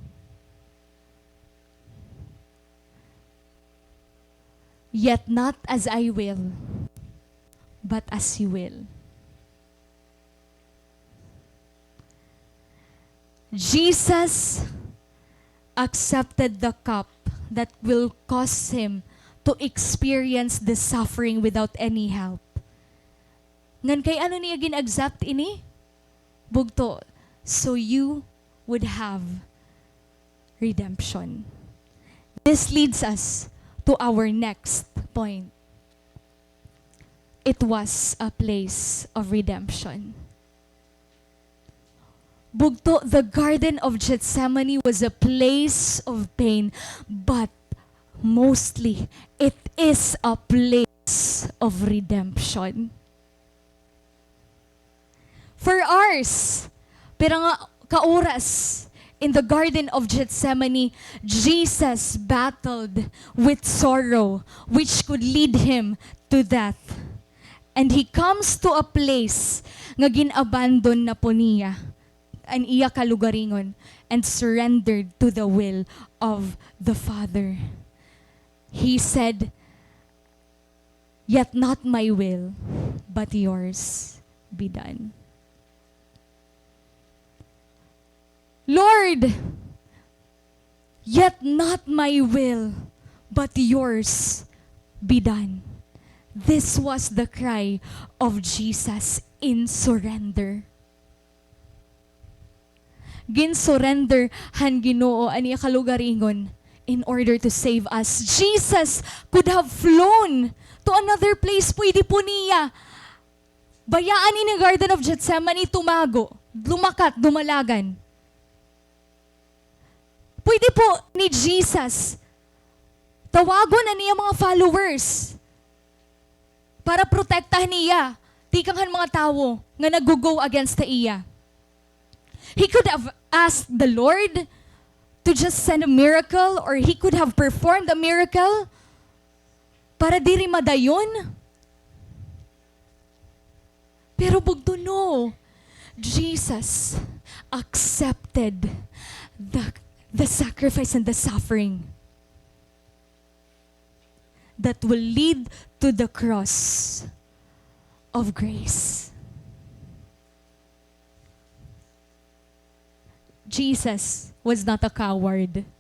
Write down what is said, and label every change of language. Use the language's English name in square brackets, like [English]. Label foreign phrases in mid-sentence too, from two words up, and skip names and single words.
[English] Yet not as I will, but as you will. Jesus accepted the cup that will cause him to experience the suffering without any help. [Waray] Ngan kay ano niya gin-accept ini? Bugto, [English] so you would have redemption. This leads us to our next point. It was a place of redemption. Bugto, the Garden of Gethsemane was a place of pain, but mostly, it is a place of redemption. For ours, [Waray] pero nga kauras, [English] in the Garden of Gethsemane, Jesus battled with sorrow, which could lead him to death. And he comes to a place [Waray] nga gin-abandon na po niya ang iya kalugaringon [English] and surrendered to the will of the Father. He said, "Yet not my will, but yours be done." Lord, yet not my will, but yours be done. This was the cry of Jesus in surrender. [Waray] Gin-surrender han Ginoo ani kalugaringon [English] in order to save us. Jesus could have flown to another place. [Waray] Pwede po niya. Bayaan ni Garden of Gethsemane tumago, lumakat, dumalagan. Pwede po ni Jesus tawagon na niya mga followers para protektahan niya tikanghan mga tao nga nag-go against ta iya. [English] He could have asked the Lord to just send a miracle, or he could have performed a miracle [Waray] para diri madayon. Pero bugto no, [English] Jesus accepted the sacrifice and the suffering that will lead to the cross of grace. Jesus was not a coward.